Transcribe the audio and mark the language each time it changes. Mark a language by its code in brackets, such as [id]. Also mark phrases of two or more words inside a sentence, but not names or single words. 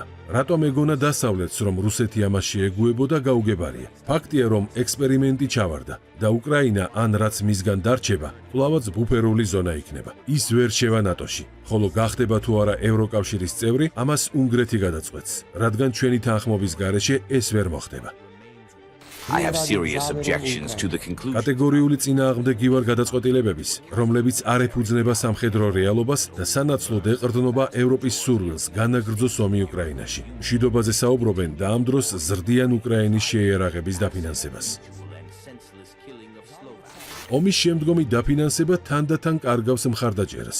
[ka] რატომ ეგონა დასავლეთს, რომ რუსეთი ამას შეეგუებოდა, გაუგებარია. ფაქტია, რომ ექსპერიმენტი ჩავარდა და უკრაინა ან რაც მისგან დარჩება, კვლავაც ბუფერული ზონა იქნება. ის ვერ შევა ნატოში. ხოლო გახდება თუ არა ევროკავშირის წევრი, ამას უნგრეთი გადაწყვეტს, რადგან ჩვენი თანხმობის გარეშე ეს ვერ მოხდება. [en] I have serious objections to the conclusion. [ka] კატეგორიული წინააღმდეგი ვარ გადაწყვეტილებების, რომლებიც არ ეფუძნება სამხედრო რეალობას და სანაცვლოდ ეყრდნობა ევროპის სურვილს განაგრძოს ომი უკრაინაში. მშვიდობაზე საუბრობენ და ამ დროს ზრდიან უკრაინის შეიარაღების დაფინანსებას. ომის შემდგომი დაფინანსება თანდათან კარგავს მხარდაჭერას.